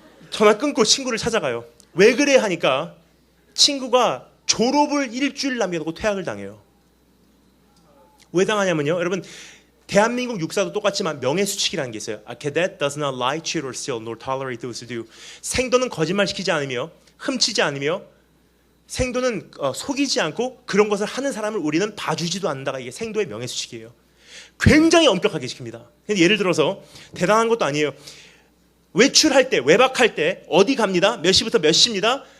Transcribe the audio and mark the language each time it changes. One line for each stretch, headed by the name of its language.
Korean: 전화 끊고 친구를 찾아가요. 왜 그래 하니까 친구가 졸업을 일주일 남겨두고 퇴학을 당해요. 왜 당하냐면요. 여러분 대한민국 육사도 똑같지만 명예수칙이라는 게 있어요.
English: A cadet does not lie, cheat or steal, nor tolerate those who do.
Korean: 생도는 거짓말시키지 않으며 훔치지 않으며 생도는 속이지 않고 그런 것을 하는 사람을 우리는 봐주지도 않는다가 이게 생도의 명예수칙이에요. 굉장히 엄격하게 지킵니다. 예를 들어서 대단한 것도 아니에요. 외출할 때 외박할 때 어디 갑니다. 몇 시부터 몇 시입니다.